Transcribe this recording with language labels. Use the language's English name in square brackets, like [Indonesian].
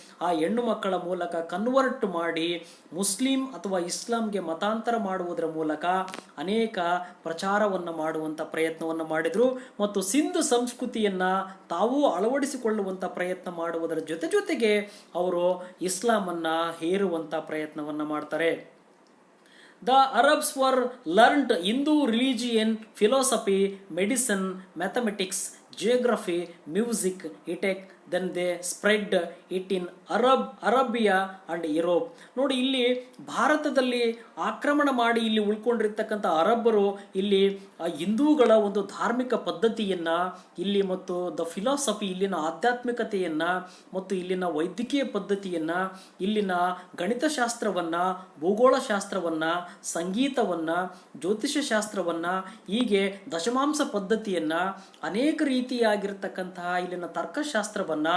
[Kannada] ಆ ಹೆಣ್ಣು ಮಕ್ಕಳ ಮೂಲಕ ಕನ್ವರ್ಟ್ ಮಾಡಿ ಮುಸ್ಲಿಂ ಅಥವಾ ಇಸ್ಲಾಂಗೆ ಮತಾಂತರ ಮಾಡುವುದರ ಮೂಲಕ ಅನೇಕ ಪ್ರಚಾರವನ್ನು ಮಾಡುವಂಥ ಪ್ರಯತ್ನವನ್ನು ಮಾಡಿದರು ಮತ್ತು ಸಿಂಧ್ ಸಂಸ್ಕೃತಿಯನ್ನು ತಾವೂ ಅಳವಡಿಸಿಕೊಳ್ಳುವಂಥ ಪ್ರಯತ್ನ ಮಾಡುವುದರ ಜೊತೆಗೆ ಅವರು ಇಸ್ಲಾಮನ್ನು ಹೇರುವಂಥ ಪ್ರಯತ್ನವನ್ನು ಮಾಡ್ತಾರೆ. [English] The Arabs were learned Hindu religion, philosophy, medicine, mathematics, geography, music, ethics. Then they spread it in Arabia and Europe. [Kannada] ನೋಡಿ, ಇಲ್ಲಿ ಭಾರತದಲ್ಲಿ ಆಕ್ರಮಣ ಮಾಡಿ ಇಲ್ಲಿ ಉಳ್ಕೊಂಡಿರ್ತಕ್ಕಂಥ ಅರಬ್ಬರು ಇಲ್ಲಿ ಹಿಂದೂಗಳ ಒಂದು ಧಾರ್ಮಿಕ ಪದ್ಧತಿಯನ್ನು ಇಲ್ಲಿ ಮತ್ತು ದ ಫಿಲಾಸಫಿ, ಇಲ್ಲಿನ ಆಧ್ಯಾತ್ಮಿಕತೆಯನ್ನು ಮತ್ತು ಇಲ್ಲಿನ ವೈದ್ಯಕೀಯ ಪದ್ಧತಿಯನ್ನು, ಇಲ್ಲಿನ ಗಣಿತಶಾಸ್ತ್ರವನ್ನು, ಭೂಗೋಳಶಾಸ್ತ್ರವನ್ನು, ಸಂಗೀತವನ್ನು, ಜ್ಯೋತಿಷ್ಯ ಶಾಸ್ತ್ರವನ್ನು, ಹೀಗೆ ದಶಮಾಂಶ ಪದ್ಧತಿಯನ್ನು, ಅನೇಕ ರೀತಿಯಾಗಿರ್ತಕ್ಕಂತಹ ಇಲ್ಲಿನ ತರ್ಕಶಾಸ್ತ್ರವನ್ನು